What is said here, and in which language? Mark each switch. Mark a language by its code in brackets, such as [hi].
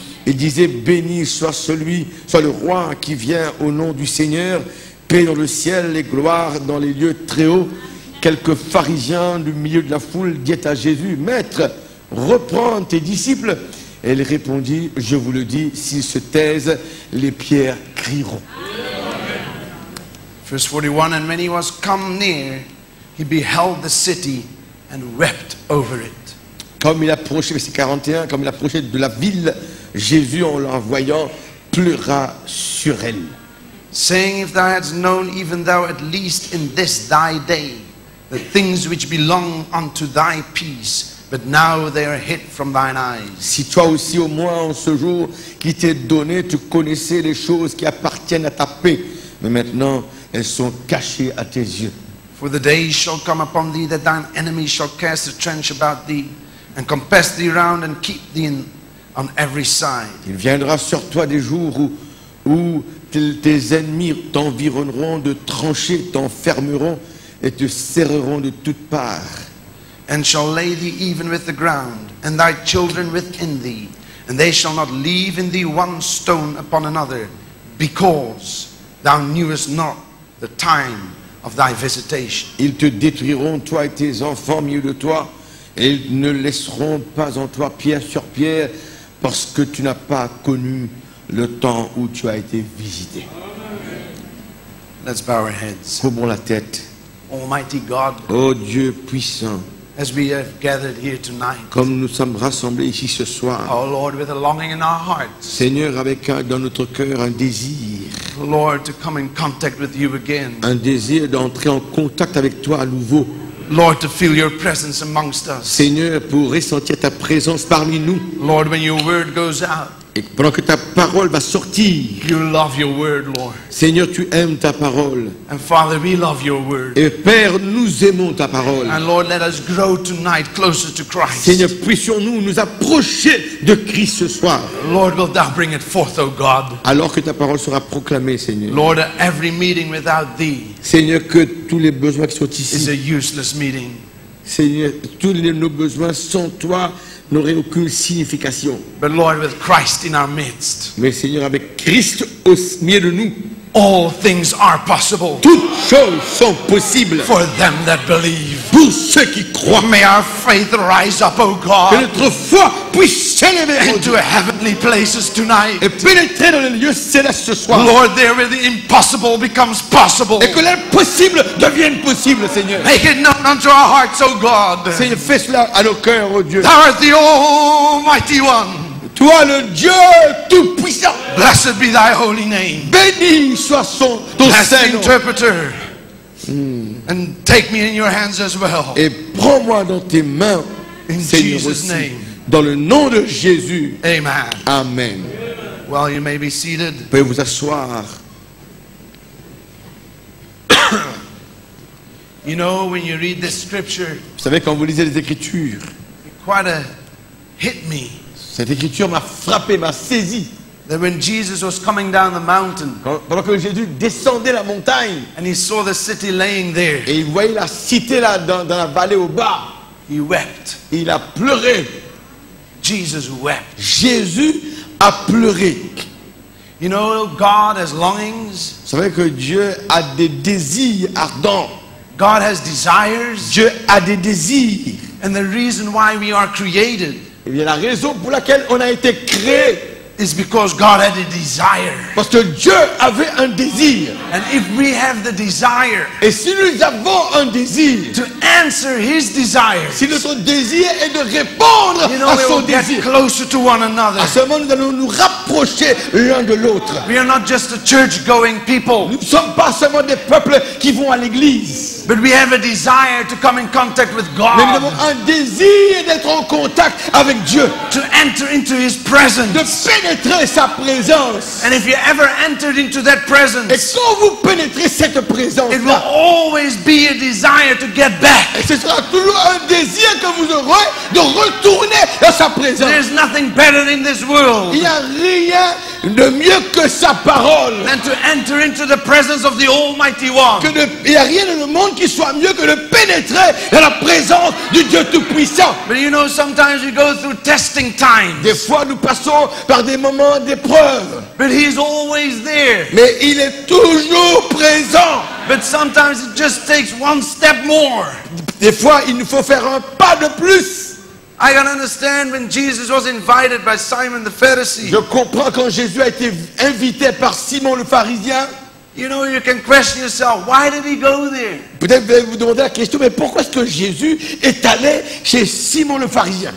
[fr] Et disaient, béni soit le roi qui vient au nom du Seigneur, paix dans le ciel et gloire dans les lieux très hauts. Quelques pharisiens du milieu de la foule dirent à Jésus, maître, reprends tes disciples. Et il répondit, je vous le dis, s'ils se taisent, les pierres crieront. [en] Verse 41, and when he was come near, he beheld the city and wept over it. [fr] Comme il approchait, verset 41, comme il approchait de la ville, Jésus, en la voyant, pleura sur elle. [en] Saying, if thou hadst known, even thou at least in this thy day, the things which belong unto thy peace, but now they are hid from thine eyes. [fr] Si toi aussi, au moins en ce jour qui t'est donné, tu connaissais les choses qui appartiennent à ta paix, mais maintenant elles sont cachées à tes yeux. [en] For the days shall come upon thee that thine enemies shall cast a trench about thee, and compass thee round and keep thee on every side. [fr] Il viendra sur toi des jours où tes ennemis t'environneront de tranchées, t'enfermeront et te serreront de toutes parts. [en] And shall lay thee even with the ground, and thy children within thee, and they shall not leave in thee one stone upon another, because thou knewest not the time of thy visitation. [fr] Ils te détruiront, toi et tes enfants au milieu de toi, et ils ne laisseront pas en toi pierre sur pierre, parce que tu n'as pas connu le temps où tu as été visité. [en] Let's bow our heads. [fr] Courbons la tête. [en] Almighty God, [fr] Ô Dieu puissant, [en] as we have gathered here tonight, [fr] comme nous sommes rassemblés ici ce soir, [en] oh Lord, with a longing in our hearts, [fr] Seigneur, avec dans notre cœur un désir [en] Lord, to come in contact with you again. [fr] d'entrer en contact avec toi à nouveau. [en] Lord, to feel your presence amongst us. [fr] Seigneur, pour ressentir ta présence parmi nous. [en] Lord, when your word goes out, [fr] Et pendant que ta parole va sortir, [en] you love your word, Lord. [fr] Seigneur, tu aimes ta parole. [en] And Father, we love your word. [fr] Et Père, nous aimons ta parole. [en] And Lord, let us grow tonight closer to Christ. [fr] Seigneur, puissions-nous nous approcher de Christ ce soir. [en] Lord, wilt thou bring it forth, O God? [fr] Alors que ta parole sera proclamée, Seigneur. [en] Lord, every meeting without thee [fr] Seigneur, que tous les besoins qui sont [en] is [fr] ici, [en] a useless meeting. [fr] Seigneur, tous nos besoins sans toi n'auraient aucune signification. [en] But Lord, with Christ in our midst, [fr] Mais Seigneur, avec Christ au milieu de nous, [en] all things are possible [fr] toutes choses sont possibles [en] for them that believe. [fr] pour ceux qui croient. [en] May our faith rise up, O [fr] Que [en] God, [fr] notre foi puisse s'élever ô Dieu, [en] into heavenly places tonight. [fr] et pénétrer dans les lieux célestes ce soir. [en] Lord, there where the impossible becomes possible. [fr] Et que l'impossible devienne possible, Seigneur. [en] Make it known unto our hearts, O God. [fr] Seigneur, fais cela à nos cœurs, ô Dieu. [en] Thou art the Almighty One. [fr] Toi le Dieu tout-puissant, [en] blessed be thy holy name. [fr] béni soit ton [en] As the [fr] Saint-Nom. [en] interpreter, and take me in your hands as well. [fr] Et prends-moi dans tes mains, [en] In [fr] Seigneur [en] Jesus' [fr] aussi. [en] name. [fr] Dans le nom de Jésus. [en] Amen. [fr] Amen. [en] Well, you may be seated. [fr] Vous pouvez vous asseoir. [en] You know, when you read this scripture, [fr] Vous savez, quand vous lisez les Écritures, [en] it quite hit me [fr] cette Écriture m'a frappé, m'a saisi. [en] that when Jesus was coming down the mountain [fr] Pendant que Jésus descendait la montagne [en] and he saw the city laying there, [fr] et il voyait la cité là dans la vallée au bas, [en] he wept. [fr] il a pleuré. [en] Jesus wept. [fr] Jésus a pleuré. [en] You know, God has longings. [fr] Vous savez que Dieu a des désirs ardents. [en] God has desires. [fr] Dieu a des désirs. [en] And the reason why we are created [fr] Et bien la raison pour laquelle on a été créé, [en] is because God had a desire. [fr] parce que Dieu avait un désir. [en] And if we have the desire [fr] Et si nous avons un désir, [en] to answer his desires, [fr] si notre désir est de répondre [en] you know, [fr] à [en] we [fr] son [en] will get [fr] désir, [en] closer to one another. [fr] à ce moment nous allons nous rapprocher l'un de l'autre. [en] We are not just a church-going people, [fr] Nous ne sommes pas seulement des peuples qui vont à l'église, [en] but we have a desire to come in contact with [fr] mais nous avons [en] God, [fr] un désir d'être en contact avec Dieu, [en] to enter into his [fr] de [en] presence. [fr] pénétrer sa présence. [en] And if you ever entered into that [fr] Et [en] presence, [fr] quand vous pénétrez cette présence, [en] it will always be a desire to get back. [fr] ce sera toujours un désir que vous aurez de retourner dans sa présence. [en] There's nothing better in this world [fr] Il n'y a rien de mieux que sa parole. [en] than to enter into the presence of the Almighty One. [fr] Il n'y a rien dans le monde qui soit mieux que de pénétrer dans la présence du Dieu Tout-Puissant. [en] But you know, sometimes we go through testing times, [fr] Des fois, nous passons par des moments d'épreuve, [en] but He's always there. [fr] mais il est toujours présent. [en] But sometimes it just takes one step more. [fr] Des fois, il nous faut faire un pas de plus. [en] I can understand when Jesus was invited by Simon the Pharisee. [fr] Je comprends quand Jésus a été invité par Simon le pharisien. [en] You know, you can question yourself, why did he go there? [fr] Peut-être vous allez vous demander la question, mais pourquoi est-ce que Jésus est allé chez Simon le pharisien?